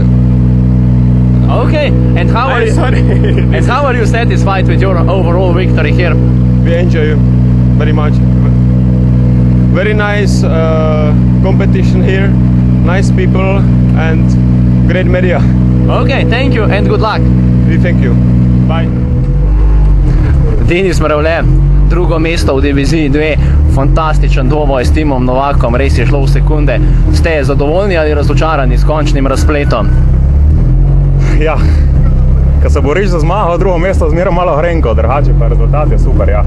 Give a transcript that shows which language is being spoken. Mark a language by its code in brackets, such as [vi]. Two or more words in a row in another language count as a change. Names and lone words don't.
[en] Okay, and how are you satisfied with your overall victory here? We enjoy very much. Very nice competition here, nice people and great media. Okay, thank you and good luck. We thank you. Bye. [sl] Denis Mrevle, drugo mesto v diviziji 2, fantastičen dvoboj s Timom Novakom, res je šlo v sekunde. Ste zadovoljni ali razočarani s končnim razpletom? Ja, ko se boriš za zmago, drugo mesto zmeraj malo hrenko, drugače pa rezultat je super, ja.